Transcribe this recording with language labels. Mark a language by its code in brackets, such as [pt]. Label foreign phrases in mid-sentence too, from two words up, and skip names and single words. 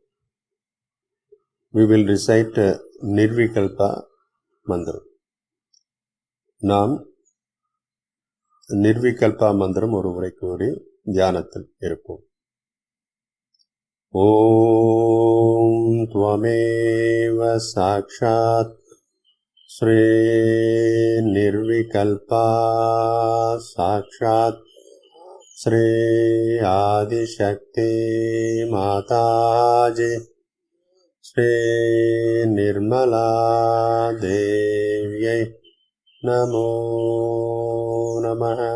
[en] We will recite Nirvikalpa மந்திரம். [ta] நாம் நிர்விகல்பா மந்திரம் ஒரு முறை கூறி தியானத்தில் இருப்போம். [sa] ॐ त्वमेव साक्षात् श्री निर्विकल्पा साक्षात् श्री आदिशक्ति माताजी श्री निर्मला देव्यै नमो नमः.